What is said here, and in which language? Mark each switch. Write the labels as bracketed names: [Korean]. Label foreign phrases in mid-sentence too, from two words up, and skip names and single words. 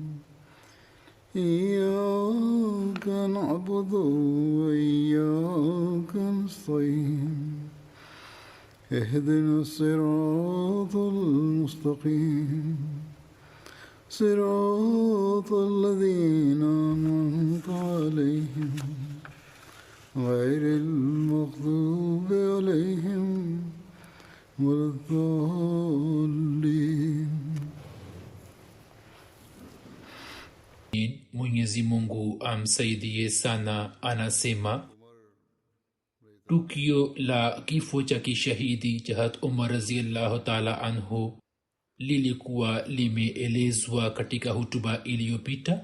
[Arabic] إياك نعبد وإياك نستعين اهدنا الصراط المستقيم صراط الذين أنعمت عليهم غير المغضوب عليهم ولا الضالين. [Swahili] Mwenyezi Mungu amsaidie sana. Anasema tukio la kifo cha kishahidi cha Hazrat Umar [Arabic] رضي الله تعالى عنه [Swahili] lilikuwa limeelezwa katika hutuba iliyopita.